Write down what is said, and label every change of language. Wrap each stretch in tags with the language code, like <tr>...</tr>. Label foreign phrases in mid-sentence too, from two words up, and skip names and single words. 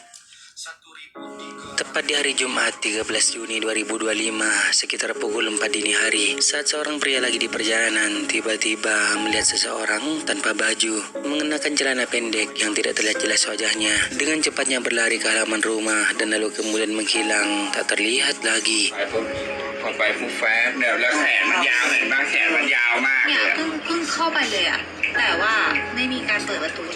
<id>Tepat di hari Jumat 13 Juni 2025, sekitar pukul 4 dini hari, saat seorang pria lagi di perjalanan, tiba-tiba melihat seseorang tanpa baju, mengenakan celana pendek yang tidak terlihat jelas wajahnya, dengan cepatnya berlari ke halaman rumah dan lalu kemudian menghilang, tak terlihat lagi.</id> <th>เข้าไปฟุบแฟบเนี่ยแล้วแขนมันยาวเห็นปะแขนมันยาวมาก เนี่ เลย ยอะ เพิ่งเข้าไปเลยอะแต่ว่าไม่มีการเปิดประตูเลย</th>